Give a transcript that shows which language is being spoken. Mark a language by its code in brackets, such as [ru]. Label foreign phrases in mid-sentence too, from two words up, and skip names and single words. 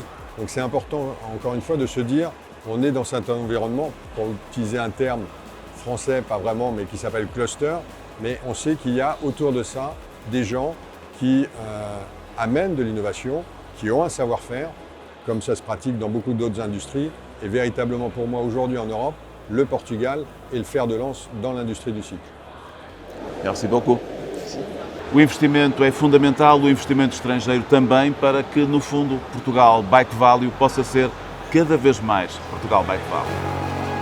[fr] Donc c'est important, encore une fois, de se dire on est dans cet environnement, pour utiliser un terme français, pas vraiment, mais qui s'appelle cluster, mais on sait qu'il y a autour de ça des gens qui amènent de l'innovation, qui ont un savoir-faire, comme ça se pratique dans beaucoup d'autres industries. Et véritablement pour moi aujourd'hui en Europe, le Portugal est le fer de lance dans l'industrie du cycle. Merci beaucoup. [pt] O investimento é fundamental, o investimento estrangeiro também, para que, no fundo, Portugal Bike Value possa ser cada vez mais Portugal Bike Value.